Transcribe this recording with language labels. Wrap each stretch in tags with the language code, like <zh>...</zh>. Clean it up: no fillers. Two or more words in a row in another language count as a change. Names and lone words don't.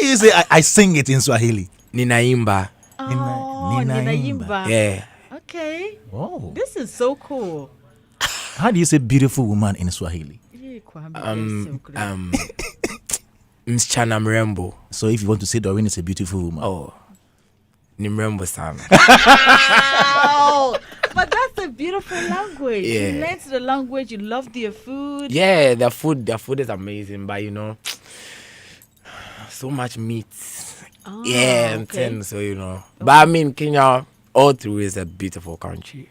<en>do you say I sing it in Swahili?</en> <sw>Ninaimba. Oh, Nina Nina Yimba. Yimba. Yeah. Okay. Oh.</sw> <en>This is so cool. How do you say beautiful woman in Swahili? Yeah, Kwame, that's so great.</en> <sw>Msichana mrembo.</sw> <en>So if you want to say Doreen is a beautiful woman.</en> <sw>Oh. Ni mrembo sana. Wow.</sw> <en>But that's a beautiful language. You Yeah. learned the language. You love their food. Yeah, their food is amazing, but so much meat. Ah, Yeah, and okay. then, so But I mean, Kenya all through is a beautiful country.</en>